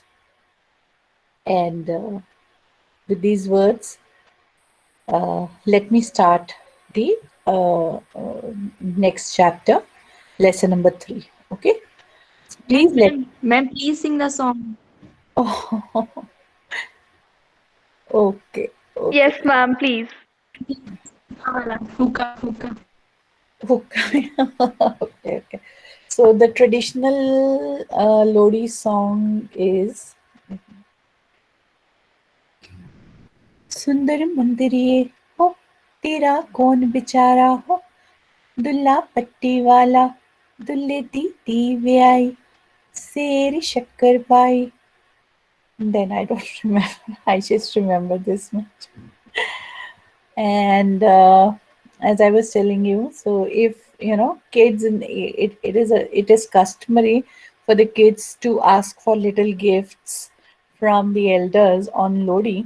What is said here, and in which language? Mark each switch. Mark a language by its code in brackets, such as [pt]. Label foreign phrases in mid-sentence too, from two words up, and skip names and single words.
[en] And with these words, let me start the next chapter, lesson number 3. Okay. Please let. Ma'am, please sing the song. Oh, okay. Okay. Yes, ma'am, please. [pa] ਹੁੱਕਾ ਵਾਲਾ. ਹੁੱਕਾ ਹੁੱਕਾ. [en] Okay, okay. So the traditional Lodi song is [pa] ਸੁੰਦਰ ਮੁੰਦਰੀਏ ਹੋ ਤੇਰਾ ਕੌਣ ਬੇਚਾਰਾ ਹੋ ਦੁੱਲਾ ਪੱਟੀ ਵਾਲਾ ਦੁੱਲੇ ਦੀ ਵੇ ਆਈ ਸ਼ੇਰ ਸ਼ੱਕਰ ਪਾਈ. [en] Then I don't remember. I just remember this much. And as I was telling you, so if kids, in it is customary for the kids to ask for little gifts from the elders on Lodi.